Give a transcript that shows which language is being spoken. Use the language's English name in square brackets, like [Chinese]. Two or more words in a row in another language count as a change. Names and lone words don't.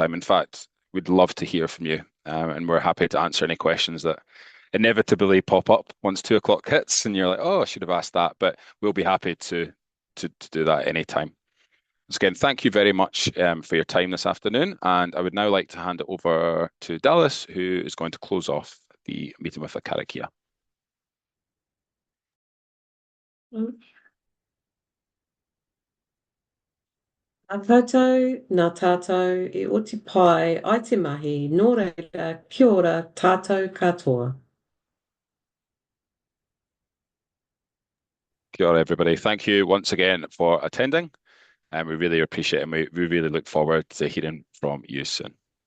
[English] In fact, we'd love to hear from you, and we're happy to answer any questions that inevitably pop up once 2 o'clock hits and you're like, oh, I should have asked that, but we'll be happy to do that anytime. So again, thank you very much for your time this afternoon, and I would now like to hand it over to Dallas, who is going to close off the meeting with a karakia. [Māori] Ngā koutou, ngā tātou, e oti pai, ai te mahi, nō reira, kia ora, tātou katoa. Kia ora, [English] everybody. Thank you once again for attending, and we really appreciate it, and we really look forward to hearing from you soon.